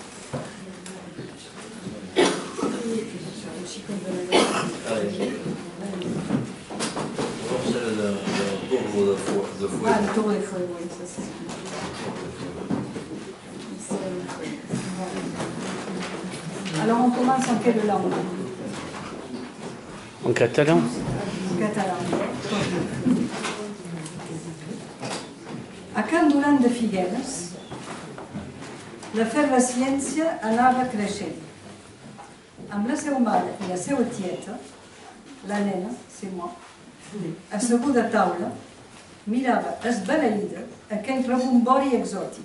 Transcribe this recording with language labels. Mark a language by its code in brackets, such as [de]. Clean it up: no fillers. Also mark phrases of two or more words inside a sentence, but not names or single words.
[fr] Ah, le tour des fouets, oui, ça c'est... Alors, on commence en quelle langue? En catalan. En catalan. [ca] A Can Duran de Figueres, l'efervescència anava creixent. Amb la seva mare i la seva tieta, la nena, [fr] c'est moi, [ca] asseguda a taula, mirava esbalaïda aquell rebombori exòtic.